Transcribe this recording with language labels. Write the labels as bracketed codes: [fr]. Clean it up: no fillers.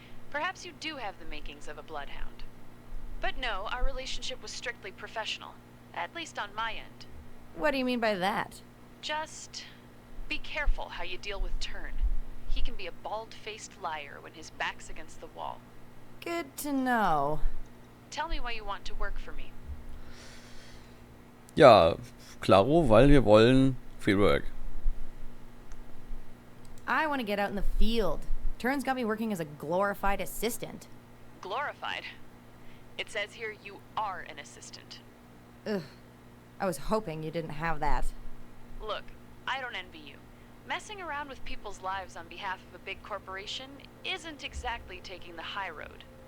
[en] Perhaps you do have the makings of a bloodhound. But no, our relationship was strictly professional. At least on my end. What do you mean by that? Just be careful how you deal with Turn. He can be a bald-faced liar when his back's against the wall. Good to know. Tell me why you want to work for me. [de] Ja, klaro, weil wir wollen Free Work. [en] I want to get out in the field. Turn's got me working as a glorified assistant. Glorified. It says here you are an assistant. Ugh. I was hoping you didn't have that. Look, I don't envy you. Messing around with people's lives on behalf of a big corporation isn't exactly taking the high road.